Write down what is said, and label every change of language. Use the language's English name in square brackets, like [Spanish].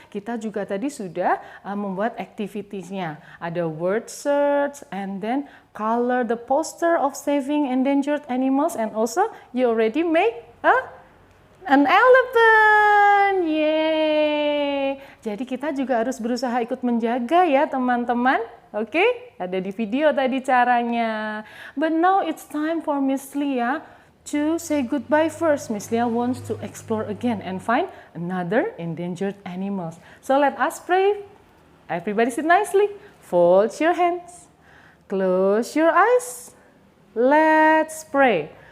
[Indonesian] Kita juga tadi sudah membuat activitiesnya. [English] Ada word search and then color the poster of saving endangered animals, and also you already make an elephant. Yay! [Indonesian] Jadi kita juga harus berusaha ikut menjaga ya teman-teman. Oke, ada di video tadi caranya. [English] But now it's time for Miss Lia to say goodbye first. Miss Lia wants to explore again and find another endangered animals. So let us pray. Everybody sit nicely. Fold your hands. Close your eyes. Let's pray.